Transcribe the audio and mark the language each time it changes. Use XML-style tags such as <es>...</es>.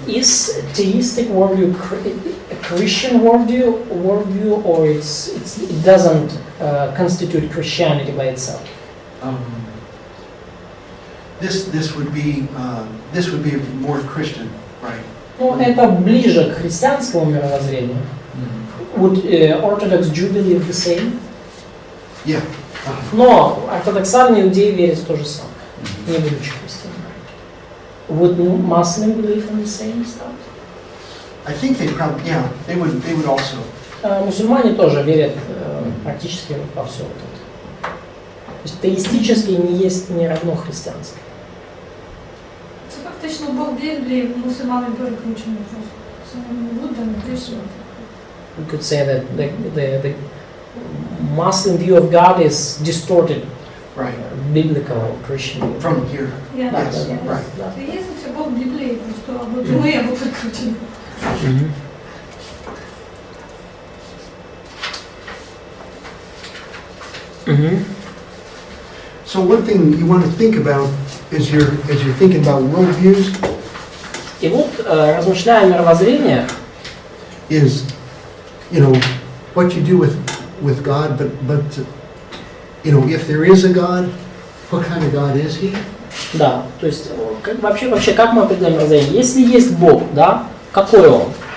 <en>Is theistic worldview a Christian worldview, or it doesn't constitute Christianity by itself? This would be more Christian, right?</en> <ru>Ну, это ближе к христианскому мировоззрению.</ru> <en>Would Orthodox Jew believe the same? Yeah.</en> <ru>Но ортодоксальные иудеи верят в то же самое, не будучи христианами.</ru> <en>Would Muslim believe in the same stuff? I think they probably, yeah, they would also.</en> <ru>Мусульмане тоже верят практически во все вот это. То есть теистически не равно христиански.</ru> <uk>Це фактично Бог Біблії мусульмани перекручений просто. Це не буде, не прийшло.</uk> <en>We could say that the Muslim view of God is distorted, Right. biblical Christian view. From here.</en> <ru>Я Да,</ru> <en>Yes,</en> <ru>да,</ru> <en>right.</en> <uk>Це є це Бог Біблії, просто або прямий, або перекручений. Мгм. Мгм.</uk> <en>So one thing you want to think about as you're thinking about worldviews</en> <ru>И вот, размышляя о мировоззрениях,</ru> <en>is, what you do with God, but if there is a God, what kind of God is He?</en> <ru>да, то есть вообще как мы определяем мировоззрение? Если есть Бог, да, какой Он?</ru>